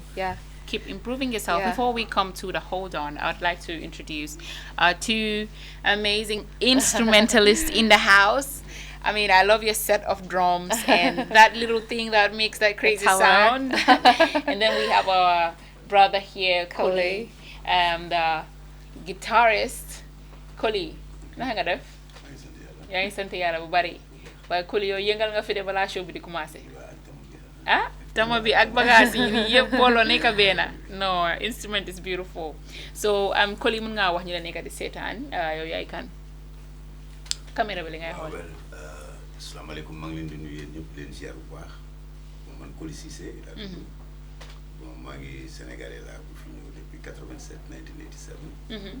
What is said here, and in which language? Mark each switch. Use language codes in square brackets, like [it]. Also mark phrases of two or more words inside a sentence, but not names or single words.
[en] keep improving yourself. Before we come to the hold on, I would like to introduce two amazing instrumentalists in the house. I mean, I love your set of drums and that little thing that makes that crazy sound. And then we have our brother here, Koli, the guitarist. [wo] Koli, naka nga def? Yaa ngi sant Yàlla bu bari. Waaye Koli yow yëngal nga fi de balaa show bi di commencé. Ah, tama bi ak bagage yi nii yëpp booloo nekk benn. [en] No, instrument is beautiful. So, [wo] Koli mën ngaa wax ñu la nekk di seetaan yow yaay kan? Caméra bi li ngay xool. Asalaamaaleykum, maa ngi leen di nuyu yéen ñëpp leen ziar bu baax. Man Koli Cissé laa tudd. Bon, maa ngi Sénégalais laa bu fi ñëw depuis 1987.